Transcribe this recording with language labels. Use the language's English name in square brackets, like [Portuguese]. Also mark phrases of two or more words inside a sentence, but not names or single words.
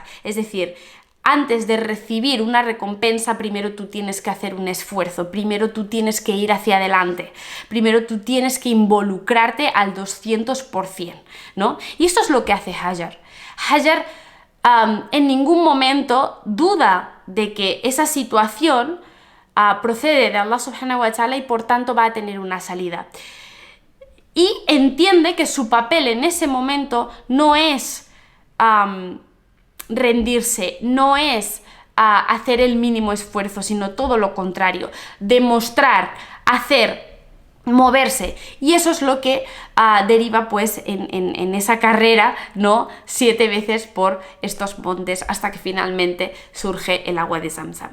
[Spanish] Es decir, antes de recibir una recompensa, primero tú tienes que hacer un esfuerzo, primero tú tienes que ir hacia adelante, primero tú tienes que involucrarte al 200%, ¿no? Y esto es lo que hace Hajar. Hajar en ningún momento duda de que esa situación procede de [Arabic] الله سبحانه وتعالى [Spanish] y por tanto va a tener una salida. Y entiende que su papel en ese momento no es rendirse, no es hacer el mínimo esfuerzo, sino todo lo contrario, demostrar, hacer, moverse, y eso es lo que deriva pues en esa carrera, ¿no?, 7 veces por estos montes hasta que finalmente surge el agua de Zamzam.